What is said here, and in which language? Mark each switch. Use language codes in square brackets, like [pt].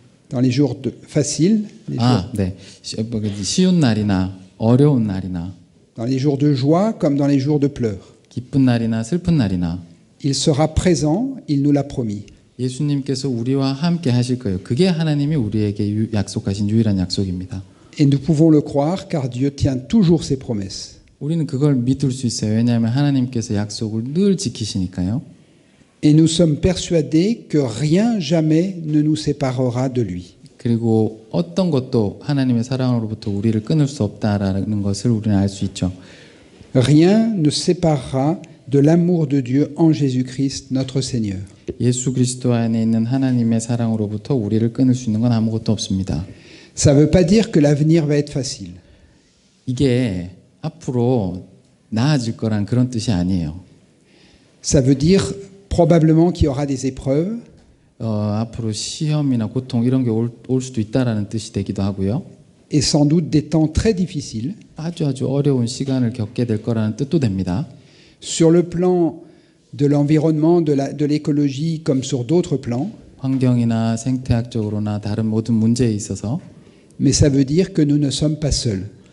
[fr] Dans les jours faciles, les jours- [ko] 네. 쉬운 날이나 어려운 날이나 [fr] dans les jours de joie comme dans les jours de pleurs. [ko] 기쁜 날이나 슬픈 날이나 [fr] Il sera présent, il nous l'a promis. [ko] 예수님께서 우리와 함께 하실 거예요. 그게 하나님이 우리에게 약속하신 유일한 약속입니다. [fr] Et nous pouvons le croire car Dieu tient toujours ses promesses. [ko] 우리는 그걸 믿을 수 있어요. 왜냐하면 하나님께서 약속을 늘 지키시니까요. [fr] Et nous sommes persuadés que rien jamais ne nous séparera de lui. [ko] 그리고 어떤 것도 하나님의 사랑으로부터 우리를 끊을 수 없다라는 것을 우리는 알 수 있죠. [fr] Rien ne séparera de l'amour de Dieu en Jésus-Christ, notre Seigneur. [ko] 예수 그리스도 안에 있는 하나님의 사랑으로부터 우리를 끊을 수 있는 건 아무것도 없습니다. [fr] Ça ne veut pas dire que l'avenir va être facile. [ko] 이게 앞으로 나아질 거란 그런 뜻이 아니에요. [fr] Ça veut dire probablement qu'il y aura des épreuves, [ko] 앞으로 시험이나 고통 이런 게 올 수도 있다라는 뜻이 되기도 하고요. [fr] et sans doute des temps très difficiles. [ko] 아주 어려운 시간을 겪게 될 거라는 뜻도 됩니다. [fr] Sur le plan de l'environnement, de l'écologie, comme sur d'autres plans. [ko] 환경이나 생태학적으로나 다른 모든 문제에 있어서 [fr] Mais ça veut dire que nous ne sommes pas seuls.